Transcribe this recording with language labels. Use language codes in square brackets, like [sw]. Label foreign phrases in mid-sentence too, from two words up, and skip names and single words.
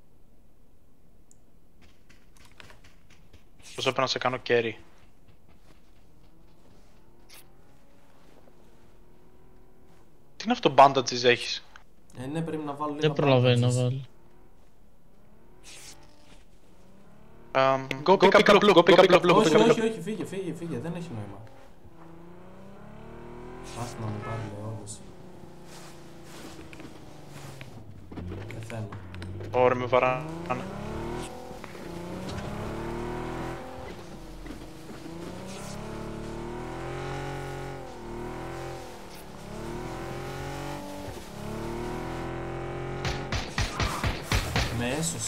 [el] Πώς έπρεπε να σε κάνω carry. είναι αυτό bandages έχεις? Ναι, πρέπει να βάλω λίγα. Δεν προλαβαίνει να bandages. βάλει. [en] Go pick up blue, go pick up blue. [el] Όχι, όχι, φύγε, δεν έχει νόημα. Άστα να με πάρει, λέω, όντως. Πεθαίνω. Ωραία, με βαράνε. Με έσωσε.